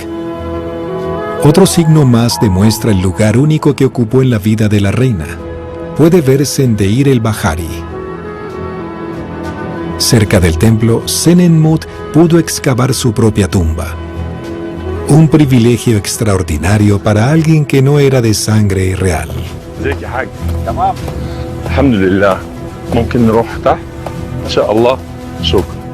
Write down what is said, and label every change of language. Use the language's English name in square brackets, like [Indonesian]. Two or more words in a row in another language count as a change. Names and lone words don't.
[Spanish] Otro signo más demuestra el lugar único que ocupó en la vida de la reina. Puede verse en Deir el-Bahari. Cerca del templo, Senenmut pudo excavar su propia tumba. Un privilegio extraordinario para alguien que no era de sangre real. [Arabic] ازيك يا حاج؟ تمام الحمد لله. ممكن نروح تحت ان شاء الله. شكرا.